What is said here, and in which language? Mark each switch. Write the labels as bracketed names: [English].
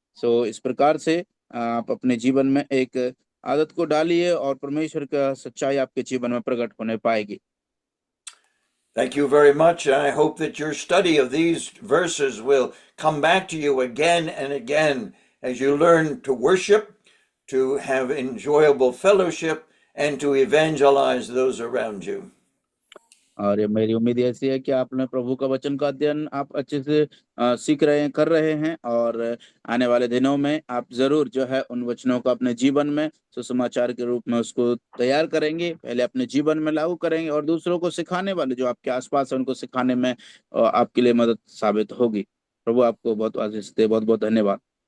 [Hindi] सो इस प्रकार से आप अपने जीवन में एक आदत को डालिए और परमेश्वर का सच्चाई आपके जीवन में प्रकट होने पाएगी। [English] Thank you very much. I hope that your study of these verses will come back to you again and again as you learn to worship, to have enjoyable fellowship, and to evangelize those around you. [Hindi] और मेरी उम्मीद ऐसी है कि आपने प्रभु का वचन का अध्ययन आप अच्छे से सीख रहे हैं, कर रहे हैं, और आने वाले दिनों में आप जरूर जो है उन वचनों को अपने जीवन में सुसमाचार के रूप में उसको तैयार करेंगे, पहले अपने जीवन में लागू करेंगे और दूसरों को सिखाने वाले जो आपके आसपास है उनको सिखाने में आपके लिए मदद साबित होगी। प्रभु आपको बहुत आशीष दे। बहुत बहुत धन्यवाद।